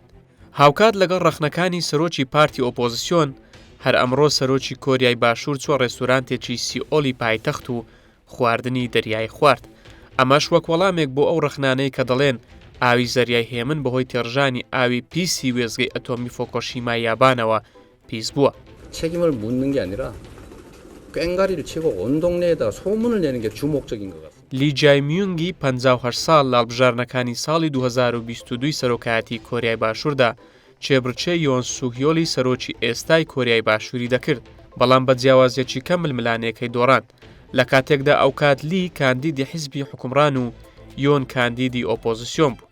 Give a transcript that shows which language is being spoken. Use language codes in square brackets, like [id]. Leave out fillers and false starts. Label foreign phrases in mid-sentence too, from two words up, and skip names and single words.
[ckb] هاوکات لەگەڵ ڕەخنەکانی سەرۆکی پارتی ئۆپۆزیسیۆن هەر ئەمڕۆ سەرۆکی کۆریای باشوور چوە ڕێستورانتێکی سیئۆلی پایتەخت و خواردنی دەریای خوارد. ئەمەش وەک وەڵامێک بۆ ئەو ڕەخنانەی کە دەڵێن ئاوی زەریای هێمن بەهۆی تێڕژانی ئاوی پیسی وێزگەی ئەتۆمی فۆکۆشیما یابانەوە پیس بووە. [ko] 책임을 묻는 게 아니라 꽹가리를 치고 온 동네에다가 소문을 내는 게 주 목적인 것 같습니다. [ckb] لی جایمیونگی 58 ساڵ لاڵبژارنەکانی ساڵی 2022 سەرۆکایەتی کۆریای باشووردا چێبرچێ یۆن سووهیۆلی سەرۆکی ئێستای کۆریای باشووری دەکرد بەڵام بە جیاوازیەکی کەم ململانەکەی دۆڕاند لە کاتێکدا ئەو کات لی کاندیدی حیزبی حکومڕان و یۆن کاندیدی ئۆپۆزیسیۆن بوو.